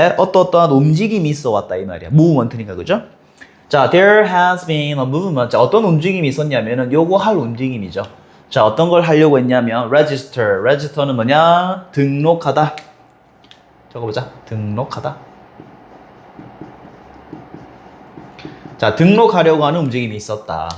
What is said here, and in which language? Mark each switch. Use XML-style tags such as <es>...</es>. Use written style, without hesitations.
<ko>어떠한 움직임이 있어 왔다 이 말이야. movement니까, 그죠?</ko> <en>자, there has been a movement.</en> <ko>자, 어떤 움직임이 있었냐면은 요거 할 움직임이죠. 자, 어떤 걸 하려고 했냐면 register. register는 뭐냐? 등록하다. 적어보자. 등록하다. 자, 등록하려고 하는 움직임이 있었다.</ko>